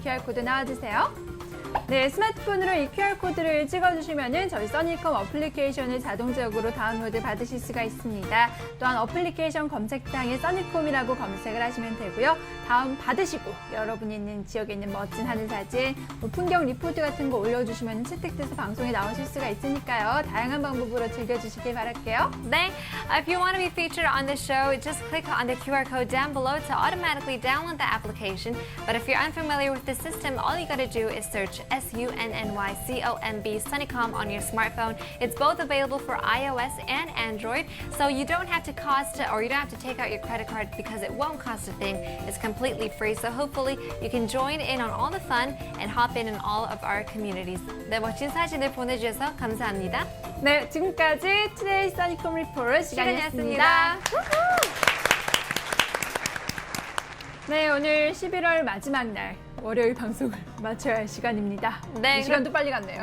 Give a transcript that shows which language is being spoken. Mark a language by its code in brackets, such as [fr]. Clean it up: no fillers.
[ko] QR코드 나와주세요. 네, 스마트폰으로 이 QR코드를 찍어주시면 저희 써니컴 어플리케이션을 자동적으로 다운로드 받으실 수가 있습니다. 또한 어플리케이션 검색창에 써니컴이라고 검색을 하시면 되고요. 다운 받으시고 여러분이 있는 지역에 있는 멋진 하늘 사진, 뭐 풍경 리포트 같은 거 올려주시면 채택돼서 방송에 나오실 수가 있으니까요. 다양한 방법으로 즐겨주시길 바랄게요. [en] 네, if you want to be featured on the show, just click on the QR code down below to automatically download the application. But if you're unfamiliar with the system, all you gotta do is search SUNNYCOMB Sunnycom on your smartphone. It's both available for iOS and Android, so you don't have to take out your credit card because it won't cost a thing. It's completely free, so hopefully you can join in on all the fun and hop in all of our communities. [ko] 네, 멋진 사진을 보내주셔서 감사합니다. 네, 지금까지 투데이 써니컴 리포트 시간이었습니다. 네, 오늘 11월 마지막 날 월요일 방송을 마쳐야 할 시간입니다. 네, 이 시간도 빨리 갔네요.